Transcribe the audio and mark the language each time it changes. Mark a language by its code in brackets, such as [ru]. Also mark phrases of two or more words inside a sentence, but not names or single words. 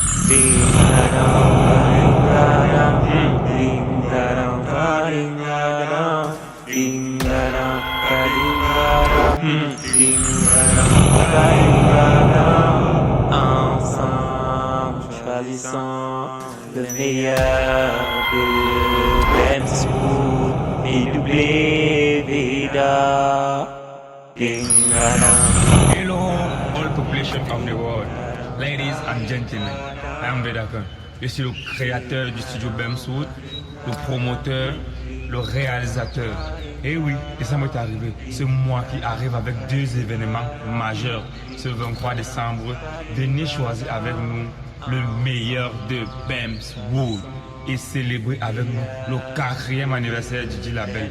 [fr] ding da dong da dong ding da dong ding da dong ding da dong ding da dong ding da dong. Ensemble choisissons le meilleur de Bemswood et Vida. [en] Hello, all population of the world. Ladies and gentlemen, I am Vedakun. [fr] Je suis le créateur du studio Bemswood, le promoteur, le réalisateur. Et oui, et ça m'est arrivé. C'est moi qui arrive avec deux événements majeurs. Ce 23 décembre, venez choisir avec nous le meilleur de Bemswood et célébrer avec nous le 4e anniversaire du label.